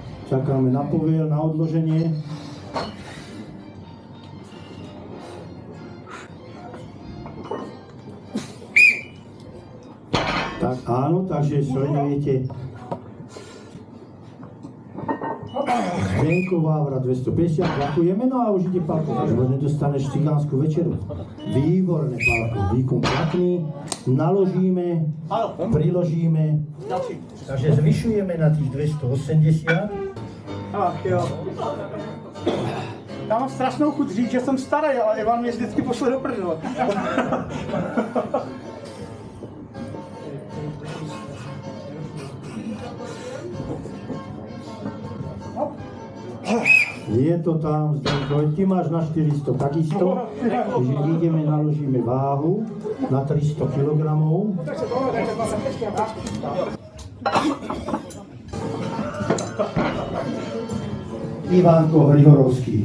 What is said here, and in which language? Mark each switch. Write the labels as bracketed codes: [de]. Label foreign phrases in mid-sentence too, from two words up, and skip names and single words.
[sk] Čakáme na povel, na odloženie. Tak áno, takže sledujete Zdenko Vávra 250, ďakujeme, no a už ide Pálko, lebo nedostaneš cigánsku večeru. Výborné, Pálko, výkon platný, naložíme, priložíme, takže zvyšujeme na tých 280. [cs] Jo. Já mám strašnou chuť říct, že jsem starý, ale Ivan mě vždycky pošle do prdele. [sk] Je to tam, Zdenko, ty máš na 400 takisto, takže ideme, naložíme váhu na 300 kg. Ivanko Hrihorovský.